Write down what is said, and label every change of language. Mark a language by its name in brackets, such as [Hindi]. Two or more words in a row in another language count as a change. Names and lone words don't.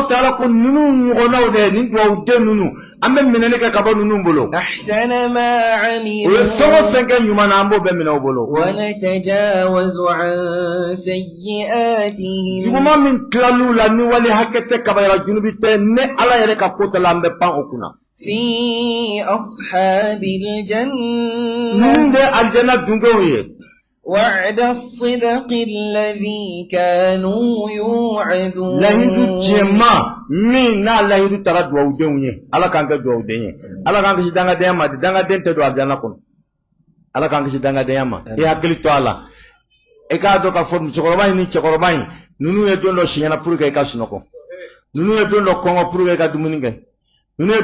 [Arabic] أحسن ما عملوا ونتجاوز عن سيئاتهم في أصحاب الجنة وعد الصدق الذي كانوا يوعدون [Bambara] lahidu jema min na lahidu tara duwawu denw ye ala k'an kɛ duwawu den ye ala k'an kisi dangadenya ma dangaden tɛ don aljana kɔnɔ ala k'an kisi dangadenya ma i hakili to a la i k'a dɔn k'a fɔ musokɔrɔba in ni cɛkɔrɔba in ninnu ye don dɔ siɲɛna [French] pour que [Bambara] i ka sunɔgɔ ninnu ye don dɔ kɔngɔ [French] pour que [Bambara] i ka dumuni kɛ ninnu ye